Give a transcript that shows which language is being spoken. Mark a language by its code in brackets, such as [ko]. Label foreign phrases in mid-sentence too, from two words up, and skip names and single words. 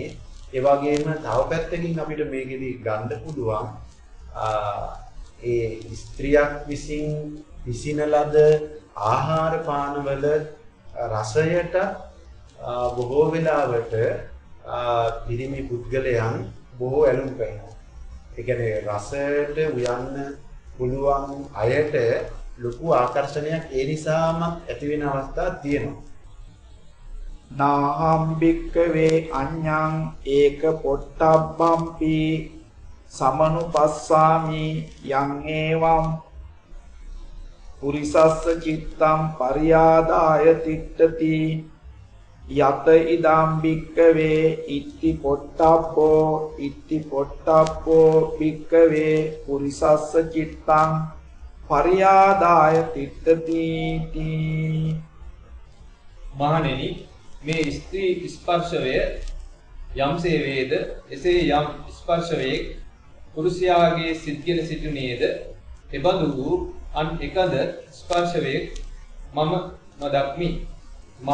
[si] ඒ වගේම තව පැත්තකින් අපිට මේකෙදි ගන්න පුළුවන් ඒ ස්ත්‍රියක් විසින් විසින ලද ආහාර පානවල රසයට බොහෝ වෙලාවට පිරිමි පුද්ගලයන් බොහෝ ඇලුම් කරනවා. ඒ කියන්නේ රසයට උයන්න පුළුවන් අයට ලොකු ආකර්ෂණයක් ඒ නිසාම ඇති වෙන අවස්ථා තියෙනවා. [pi] නාහම් භික්ඛවේ අඤ්ඤං ඒක පොට්ටබ්බම්පි සමනුපස්සාමි යං ඒවං පුරිසස්ස චිත්තං පරියාදාය තිට්ඨති යත ඉදම් භික්ඛවේ ඉත්ති පොට්ටබ්බෝ භික්ඛවේ පුරිසස්ස චිත්තං පරියාදාය තිට්ඨති. [si] මහණෙනි මේ ස්ත්‍රී ස්පර්ශය යම්සේ වේද එසේ යම් ස්පර්ශයක් පුරුෂයාගේ සිත්ගෙන සිටුනේද එබඳු වූ අන් එකද ස්පර්ශයක් මම නොදක්මි.